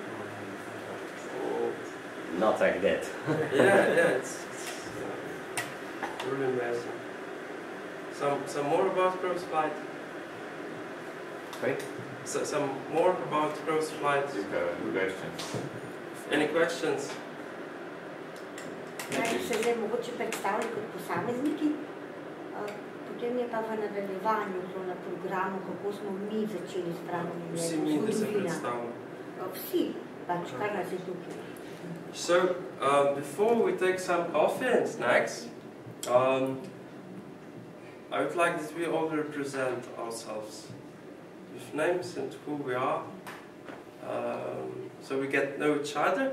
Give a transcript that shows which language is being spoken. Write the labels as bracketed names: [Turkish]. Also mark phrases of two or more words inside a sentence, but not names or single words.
[English] Not like that. Yeah, it's really amazing. Some more about cross flight. Right? So, some more about cross flight. You have questions? Any questions? [Slovenian] Kaj se zdaj mogoče predstavljati kot posamezniki, potem je pa v nadaljevanju na programu, kako smo mi začeli zbrati Vsi mi, da se predstavljamo. Vsi, pač kar nas je tukaj. [English] So, before we take some coffee and snacks, I would like that we all represent ourselves with names and who we are, so we get to know each other.